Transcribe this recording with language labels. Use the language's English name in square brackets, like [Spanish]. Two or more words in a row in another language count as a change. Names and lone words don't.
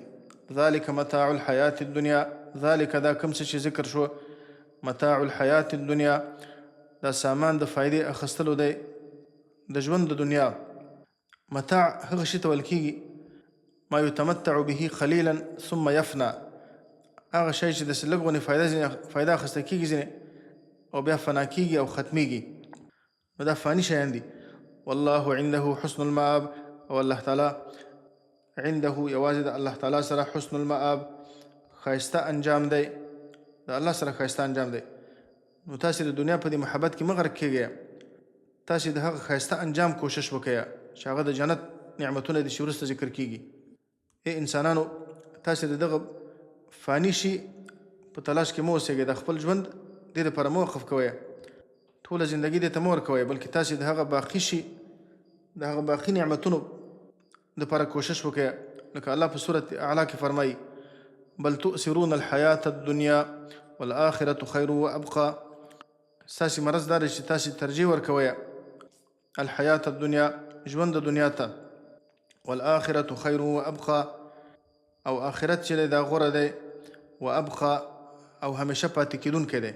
[Arabic] ذلک متاع الحیات الدنیا، [Pashto] ذلک دا کوم څه چې ذکر شو [Arabic] متاع الحیات الدنیا، [Pashto] دا سامان د فائدې اخیستلو دی د ژوند د دنیا متاع هغه شي ته ویل کېږي [Arabic] ما یتمتع به قلیلا ثم یفنا، [Pashto] هغه شی چې داسې لږ غونې فایده اخیسته کېږي ځینې او بیا فنا کېږي او ختمیږي، نو دا فاني شیان دي. [Arabic] والله عنده حسن المآب، [Pashto] او الله تعالی عنده یوازې د الله تعالی سره [Arabic] حسن المآب [Pashto] ښایسته انجام دی، د الله سره ښایسته انجام دی. نو تاسې د دنیا په دې محبت کې مه غرق کېږئ، تاسې د هغه ښایسته انجام کوشش وکړئ چې هغه د جنت نعمتونه دي چې وروسته ذکر کېږي. ای انسانانو، تاسې د دغه فاني شي په تلاش کې مه اوسېږئ، د خپل ژوند دې دپاره مه وقف کوئ، ټوله زندګي دې ته مه ورکوئ، بلکې تاسې د هغه باقي شي د هغه باقي نعمتونو دپاره کوشش وکړئ. لکه الله په سورة اعلی کې فرمایي [Arabic] بل تؤثرون الحیاة الدنیا والآخرة خیر وابقى، [Pashto] ستاسې مرض دا دی چې تاسې ترجیح ورکوئ [Arabic] الحیاة الدنیا، [Pashto] ژوند د دنیا ته، [Arabic] والآخرة خیر وابقى، [Pashto] او آخرت چې دی دا غوره دی، وابقى او همیشه پاتې کېدونکی دی.